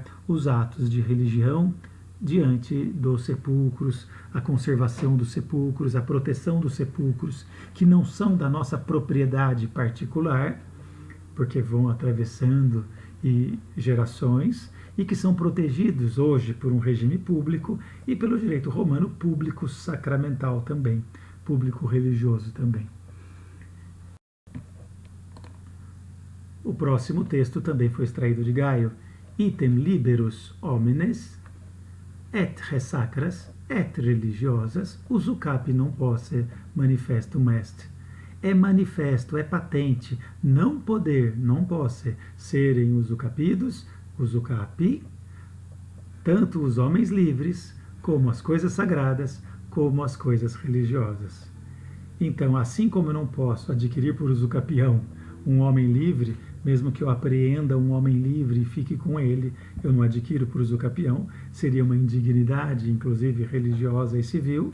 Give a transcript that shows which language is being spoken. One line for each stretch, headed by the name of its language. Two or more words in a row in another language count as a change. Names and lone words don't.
Portuguese: os atos de religião diante dos sepulcros, a conservação dos sepulcros, a proteção dos sepulcros, que não são da nossa propriedade particular, porque vão atravessando gerações, e que são protegidos hoje por um regime público e pelo direito romano público sacramental também, público religioso também. O próximo texto também foi extraído de Gaio.
Latin: Item liberus homines et ressacras et religiosas usucapi non posse manifestum est.
Portuguese: É manifesto, é patente, não poder, não posse serem usucapidos, usucapi, tanto os homens livres, como as coisas sagradas, como as coisas religiosas. Então, assim como eu não posso adquirir por usucapião um homem livre, mesmo que eu apreenda um homem livre e fique com ele, eu não adquiro por usucapião, seria uma indignidade, inclusive religiosa e civil.